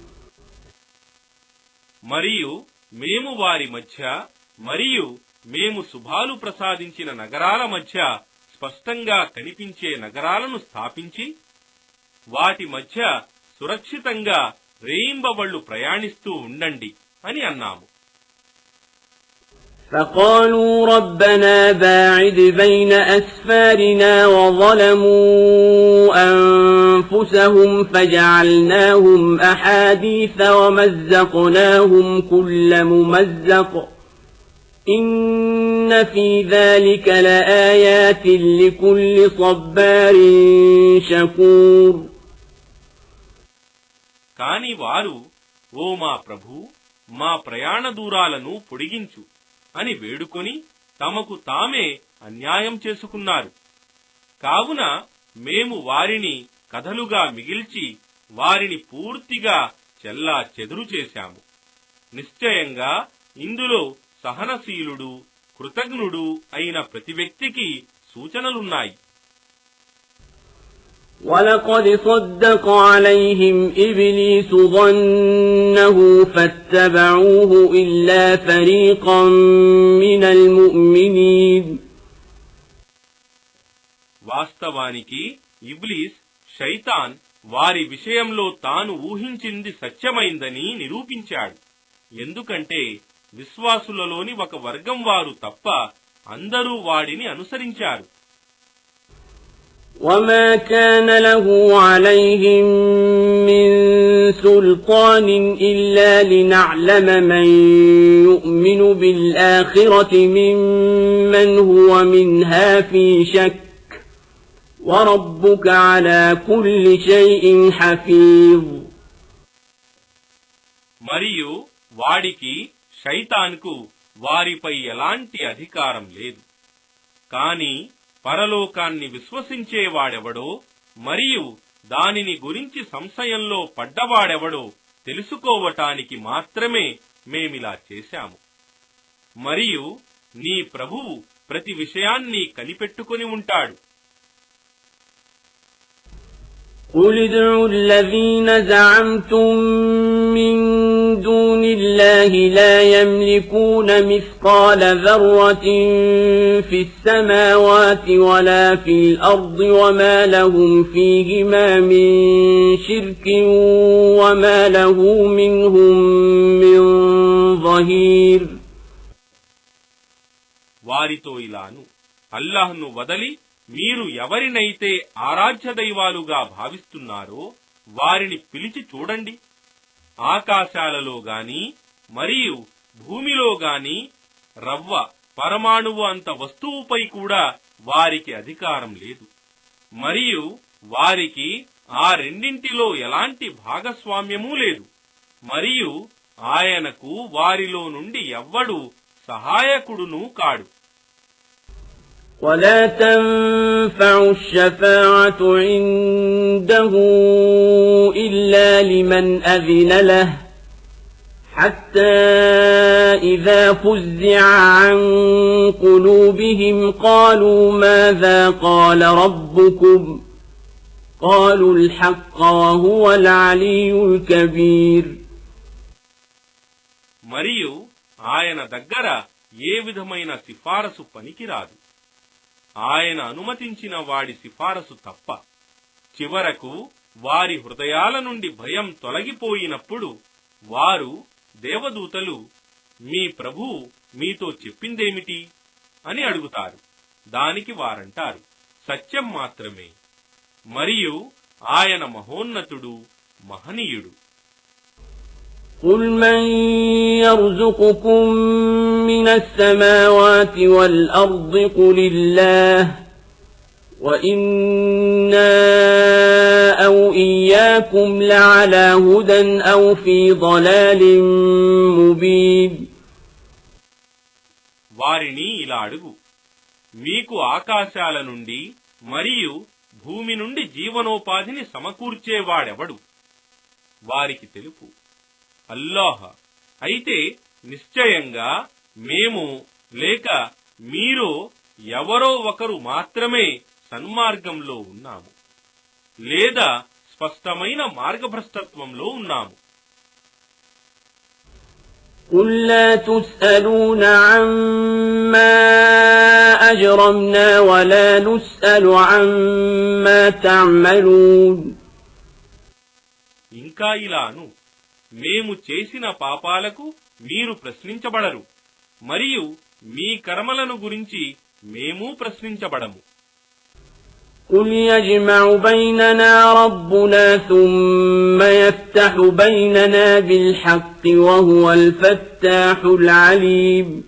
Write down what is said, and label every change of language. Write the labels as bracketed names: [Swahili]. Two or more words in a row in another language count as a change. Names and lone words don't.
[Telugu] మరియు మేము వారి మధ్య మరియు మేము శుభాలు ప్రసాదించిన నగరాల మధ్య స్పష్టంగా కనిపించే నగరాలను స్థాపించి వాటి మధ్య సురక్షితంగా రేయింబవళ్లు ప్రయాణిస్తూ ఉండండి అని అన్నాము. [Arabic] فقالوا ربنا باعد بين أسفارنا وظلموا أنفسهم فجعلناهم أحاديث ومزقناهم كل ممزق إن في ذلك لآيات لكل صبار شكور. [Telugu] కాని వారు, ఓ మా ప్రభూ, మా ప్రయాణ దూరాలను పొడిగించు అని వేడుకొని తమకు తామే అన్యాయం చేసుకున్నారు. కావున మేము వారిని కథలుగా మిగిల్చి వారిని పూర్తిగా చెల్లా చెదురు చేశాము. నిశ్చయంగా ఇందులో సహనశీలుడు, కృతజ్ఞుడు అయిన ప్రతి వ్యక్తికి సూచనలున్నాయి. [Arabic] وَلَقَدْ صَدَّقَ عَلَيْهِمْ إِبْلِيسُ ظَنَّهُ فَاتَّبَعُوهُ إِلَّا فَرِيقًا مِنَ الْمُؤْمِنِينَ. [Telugu] వాస్తవానికి ఇబ్లీస్, షైతాన్ వారి విషయంలో తాను ఊహించింది సత్యమైందని నిరూపించాడు. ఎందుకంటే విశ్వాసులలోని ఒక వర్గం వారు తప్ప అందరూ వాడిని అనుసరించారు. [Arabic] وَمَا كَانَ لَهُ عَلَيْهِمْ مِنْ سُلْطَانٍ إِلَّا لِنَعْلَمَ مَنْ يُؤْمِنُ بِالْآخِرَةِ مِمَّنْ هُوَ مِنْهَا فِي شَكٍّ وَرَبُّكَ عَلَى كُلِّ شَيْءٍ حَفِيظٌ. [Telugu] మరియు వాడికి, షైతాన్కు వారిపై ఎలాంటి అధికారం లేదు. కాని పరలోకాన్ని విశ్వసించేవాడెవడో మరియు దానిని గురించి సంశయంలో పడ్డవాడెవడో తెలుసుకోవటానికి మాత్రమే మేమిలా చేశాము. మరియు నీ ప్రభువు ప్రతి విషయాన్ని కనిపెట్టుకుని ఉంటాడు. [Arabic] قُلِ ادْعُوا الَّذِينَ زَعَمْتُم مِّن دُونِ اللَّهِ لَا يَمْلِكُونَ مِثْقَالَ ذَرَّةٍ فِي السَّمَاوَاتِ وَلَا فِي الْأَرْضِ وَمَا لَهُمْ فِيهِمَا مِن شِرْكٍ وَمَا لَهُ مِنْهُم مِّن ظَهِيرٍ. [Telugu] వారితో ఇలాను, అల్లాహ్ను వదలి మీరు ఎవరినైతే ఆరాధ్య దైవాలుగా భావిస్తున్నారో వారిని పిలిచి చూడండి. ఆకాశాలలో గాని మరియు భూమిలో గాని రవ్వ, పరమాణువు అంత వస్తువుపై కూడా వారికి అధికారం లేదు. మరియు వారికి ఆ రెండింటిలో ఎలాంటి భాగస్వామ్యమూ లేదు. మరియు ఆయనకు వారిలో నుండి ఎవ్వడు సహాయకుడును కాడు. [Arabic] وَلَا تَنفَعُ الشَّفَاعَةُ عِندَهُ إِلَّا لِمَنْ أَذِنَ لَهُ حَتَّى إِذَا فُزِّعَ عَنْ قُلُوبِهِمْ قَالُوا مَاذَا قَالَ رَبُّكُمْ قَالُوا الْحَقَّ وَهُوَ الْعَلِيُّ الْكَبِيرُ. [Telugu] మరియు ఆయన దగ్గర ఏ విధమైన సిఫారసు పనికిరాదు, ఆయన అనుమతించిన వాడి సిఫారసు తప్ప. చివరకు వారి హృదయాల నుండి భయం తొలగిపోయినప్పుడు వారు దేవదూతలు, మీ ప్రభువు మీతో చెప్పిందేమిటి అని అడుగుతారు. దానికి వారంటారు, సత్యం మాత్రమే, మరియు ఆయన మహోన్నతుడు, మహనీయుడు. [Arabic] قُلْ مَنْ يَرْزُقُكُم مِّنَ السَّمَاوَاتِ وَالْأَرْضِ قُلِ اللَّهُ وَإِنَّا أَوْ إِيَّاكُمْ لَعَلَى هُدًى أَوْ فِي ضَلَالٍ مُبِينٍ. [Telugu] వారిని ఇలా అడుగు, మీకు ఆకాశాల నుండి మరియు భూమి నుండి జీవనోపాధిని సమకూర్చేవాడెవడు? వారికి తెలుపు, అల్లాహ్. అయితే నిశ్చయంగా మేము లేక మీరు ఎవరో ఒకరు మాత్రమే సన్మార్గంలో ఉన్నాము, లేదా స్పష్టమైన మార్గభ్రష్టత్వంలో ఉన్నాము. [Arabic] قُل لَّا تُسْأَلُونَ عَمَّا أَجْرَمْنَا وَلَا نُسْأَلُ عَمَّا تَعْمَلُونَ. [Telugu] ఇంకా ఇలాను, మేము చేసిన పాపాలకు మీరు ప్రశ్నించబడరు, మరియు మీ కర్మలను గురించి మేము ప్రశ్నించబడము. [Arabic] قُلْ يَجْمَعُ بَيْنَنَا رَبُّنَا ثُمَّ يَفْتَحُ بَيْنَنَا بِالْحَقِّ وَهُوَ الْفَتَّاحُ الْعَلِيمُ.